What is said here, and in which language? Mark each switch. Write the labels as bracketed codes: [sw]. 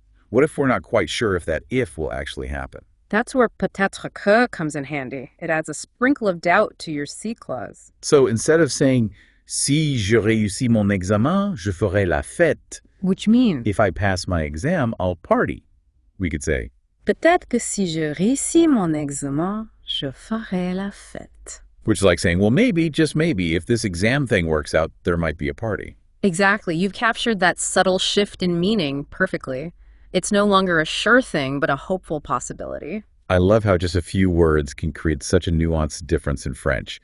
[en] What if we're not quite sure if that if will actually happen? That's where peut-être que comes in handy. It adds a sprinkle of doubt to your C clause. So instead of saying, [fr] si je réussis mon examen, je ferai la fête. [en] Which means, If I pass my exam, I'll party. We could say, [fr] peut-être que si je réussis mon examen, je ferai la fête. [en] which is like saying, well, maybe, just maybe, if this exam thing works out, there might be a party. Exactly. You've captured that subtle shift in meaning perfectly. It's no longer a sure thing, but a hopeful possibility. I love how just a few words can create such a nuanced difference in French.